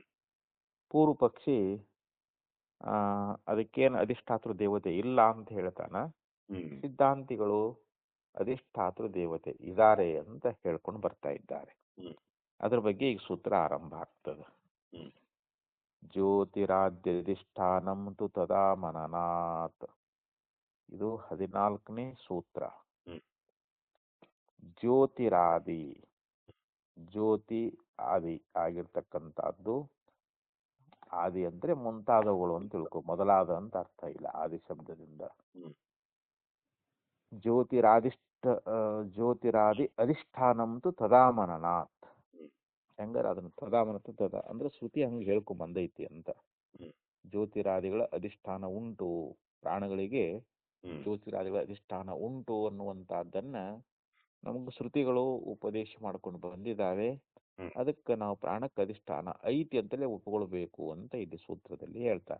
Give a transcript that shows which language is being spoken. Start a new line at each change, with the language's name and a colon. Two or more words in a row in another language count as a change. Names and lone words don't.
Kannada: ಪೂರ್ವ ಪಕ್ಷಿ ಅದಕ್ಕೇನು ಅಧಿಷ್ಠಾತೃ ದೇವತೆ ಇಲ್ಲ ಅಂತ ಹೇಳ್ತಾನ. ಹ್ಮ್. ಸಿದ್ಧಾಂತಿಗಳು ಅಧಿಷ್ಠಾತೃ ದೇವತೆ ಇದ್ದಾರೆ ಅಂತ ಹೇಳ್ಕೊಂಡು ಬರ್ತಾ ಇದ್ದಾರೆ. ಹ್ಮ್. ಅದ್ರ ಬಗ್ಗೆ ಈಗ ಸೂತ್ರ ಆರಂಭ ಆಗ್ತದೆ. ಹ್ಮ್.
Sanskrit: ಜ್ಯೋತಿರಾದ್ಯಧಿಷ್ಠಾನಂ ತು ತದಾ ಮನನಾತ್.
Kannada: ಇದು 14ನೇ ಸೂತ್ರ. ಹ್ಮ್. ಜ್ಯೋತಿರಾದಿ, ಜ್ಯೋತಿ ಆದಿ ಆಗಿರ್ತಕ್ಕಂಥದ್ದು. ಆದಿ ಅಂದ್ರೆ ಮುಂತಾದವುಗಳು ಅಂತ ತಿಳ್ಕೊ, ಮೊದಲಾದ ಅಂತ ಅರ್ಥ ಇಲ್ಲ ಆದಿ ಶಬ್ದದಿಂದ. ಹ್ಮ್.
Sanskrit: ಜ್ಯೋತಿರಾದಿ ಅಧಿಷ್ಠಾನಂ ತು ತದಾ ಮನನಾತ್. ಹ್ಮ್.
Kannada: ಹೆಂಗಾರ ಅದನ್ನ
Sanskrit: ತದಾ ಮನತ ತದಾ
Kannada: ಅಂದ್ರೆ ಶ್ರುತಿ ಹಂಗೆ ಹೇಳ್ಕೊಂಡ್ ಬಂದೈತಿ ಅಂತ. ಹ್ಮ್. ಜ್ಯೋತಿರಾದಿಗಳ ಅಧಿಷ್ಠಾನ ಉಂಟು, ಪ್ರಾಣಗಳಿಗೆ ಹ್ಮ್. ಜ್ಯೋತಿರಾದಿಗಳ ಅಧಿಷ್ಠಾನ ಉಂಟು ಅನ್ನುವಂತಹದ್ದನ್ನ ನಮಗೂ ಶ್ರುತಿಗಳು ಉಪದೇಶ ಮಾಡ್ಕೊಂಡು ಬಂದಿದ್ದಾವೆ. ಹ್ಮ್. ಅದಕ್ಕೆ ನಾವು ಪ್ರಾಣಕ್ಕೆ ಅಧಿಷ್ಠಾನ ಐತಿ ಅಂತಲೇ ಒಪ್ಕೊಳ್ಬೇಕು ಅಂತ ಇಲ್ಲಿ ಸೂತ್ರದಲ್ಲಿ ಹೇಳ್ತಾರೆ.